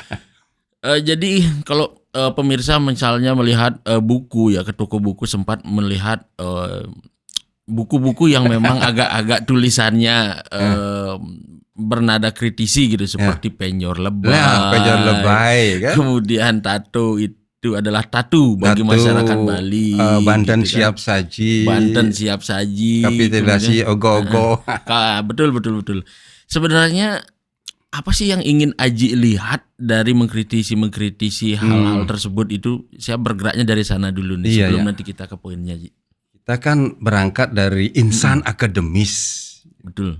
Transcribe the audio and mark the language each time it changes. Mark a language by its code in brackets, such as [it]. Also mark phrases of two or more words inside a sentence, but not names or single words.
[id] Jadi kalau pemirsa misalnya melihat buku ya, ke toko buku sempat melihat buku-buku yang memang agak-agak tulisannya bernada kritisi gitu, seperti Penjor Lebay kan? Kemudian Tato itu adalah tatu bagi masyarakat Bali. Banten gitu siap kan? saji. Banten siap saji. Kapitulasi ogo-ogo. Betul. Sebenarnya apa sih yang ingin Aji lihat dari mengkritisi hal-hal tersebut itu? Saya bergeraknya dari sana dulu nih, sebelum nanti kita ke poinnya, Ji. Kita kan berangkat dari insan akademis. Betul.